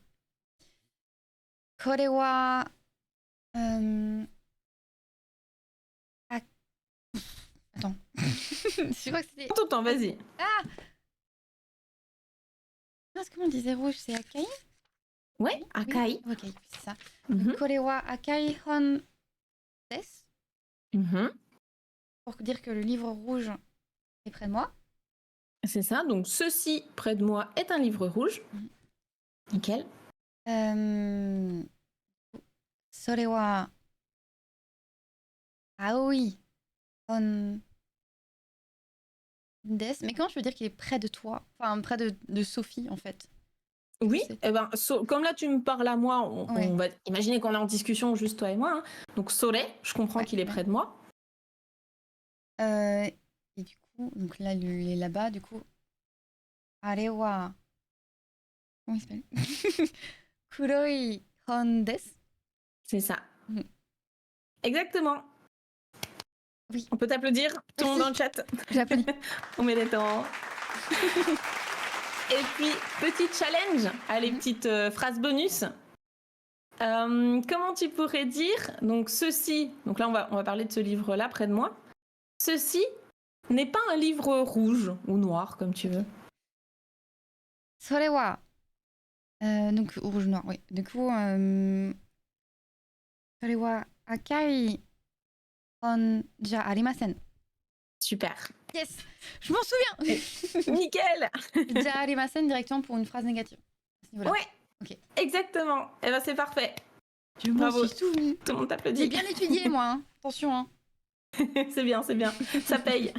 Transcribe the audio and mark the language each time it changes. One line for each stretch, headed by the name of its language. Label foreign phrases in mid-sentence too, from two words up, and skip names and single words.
Japanese: これは attends.
French: Je crois que c'était. Prends ton temps, vas-y. Ah mince, comment on disait rouge? C'est akai? Ouais, akai. Oui. Ok, c'est ça. Mhm.
Japanese: これは赤い本です. Mhm.
French: Pour dire que le livre rouge est près de moi. C'est ça, donc ceci près de moi est un livre rouge. Mhm. Nickel.
Japanese: それは青い本です.
French: Mais comment je peux dire qu'il est près de toi? Enfin, près de Sophie, en fait. Oui, C'est- eh ben, comme là tu me parles à moi, Ouais. on va imaginer qu'on est en discussion juste toi et moi, hein. Donc Sore, je comprends Ouais, qu'il est ouais. près de moi. Et du coup, donc là, il est là-bas, du coup.
Japanese: あれは.
French: Comment il s'appelle?
Japanese: 黒い本です.
French: C'est ça. Mhm. Exactement. Oui. On peut t'applaudir, tout le monde dans le chat. J'applaudis. On met des temps. Et puis, petit challenge, allez, Mhm. petite phrase bonus. Comment tu pourrais dire, donc ceci, donc là on va parler de ce livre-là près de moi. Ceci n'est pas un livre rouge ou noir, comme tu veux.
Japanese: それは.
French: Donc, rouge noir, oui. Du coup,
Japanese: それは赤い本じゃありません.
French: Super. Yes! Je m'en souviens! Nickel.
Japanese: じゃありません
French: directement pour une phrase négative. À ce niveau-là. Ouais. Ok. Exactement. Et ben c'est parfait. Je m'en Bravo. suis souvenu. Tout le monde J'ai t'applaudit. bien étudié, moi. Hein. Attention. Hein. C'est bien, c'est bien. Ça paye.